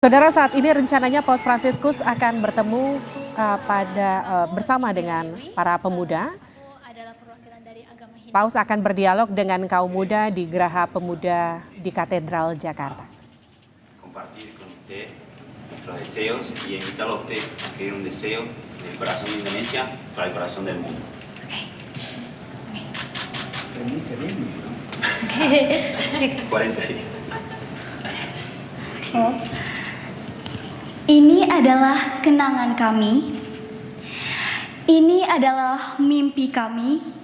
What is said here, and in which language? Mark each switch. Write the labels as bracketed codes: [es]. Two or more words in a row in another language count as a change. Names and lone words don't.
[id] Saudara, saat ini rencananya Paus Fransiskus akan bertemu bersama dengan para pemuda. Paus akan berdialog dengan kaum muda di Geraha Pemuda di Katedral Jakarta. [es] Compartir con usted nuestros deseos y invitarlo a usted a escribir un deseo del corazón de Indonesia para el corazón del mundo. [id] Oke. [es] 40 días. [id] Ini adalah kenangan kami. Ini adalah mimpi kami.